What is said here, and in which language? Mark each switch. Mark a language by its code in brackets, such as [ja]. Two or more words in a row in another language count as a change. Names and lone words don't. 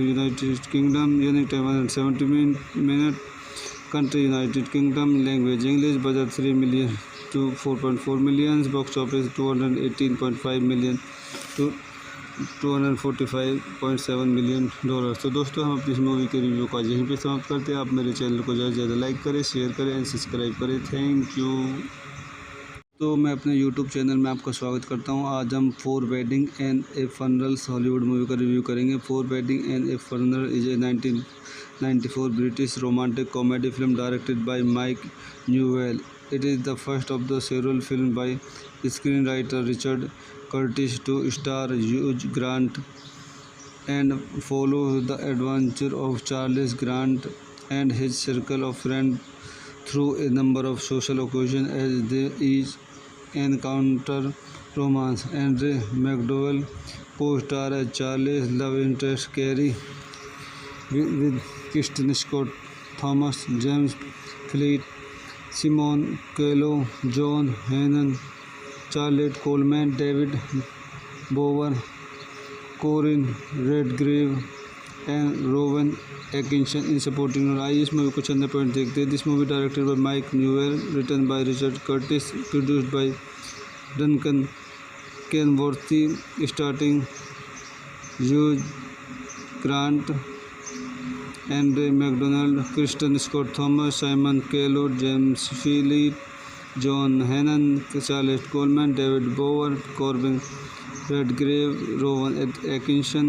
[en] United Kingdom. Unique time 170 minutes. Country United Kingdom. Language English. Budget 3 million to 4.4 million. Box office 218.5 million to 245.7 million dollars. [hi] तो दोस्तों हम अपनी इस मूवी के रिव्यू को आज यहीं पे समाप्त करते हैं. आप मेरे चैनल को ज़्यादा से ज़्यादा लाइक करें, शेयर करें एंड सब्सक्राइब करें. [en] thank you. [hi] तो मैं अपने YouTube चैनल में आपका स्वागत करता हूं. आज हम फोर वेडिंग एंड ए फनरल्स [en] Hollywood movie [hi] का रिव्यू करेंगे. [en] Four Wedding and a Funeral is a 1994 British romantic comedy film directed by Mike Newell. It is the first of the several films by screenwriter Richard Curtis to star Hugh Grant and follow the adventure of Charles Grant and his circle of friends through a number of social occasions as they each encounter romance. Andre McDowell co star है Charlie's love interest Carrie with Kristen Scott Thomas James Fleet Simon Kello John Hannon Charlotte Coleman David Bower Corinne Redgrave and Rowan Akinson in supporting role। [hi] आइए इस मूवी को चंद पॉइंट देखते हैं। [en] This movie directed by Mike Newell, written by Richard Curtis, produced by Duncan Kenworthy, starring Hugh Grant, Andre McDonald, Kristen Scott Thomas, Simon Kello, James Philip, John Hannon, Charlotte Coleman, David Bower, Corbin Redgrave, Rowan Akinson.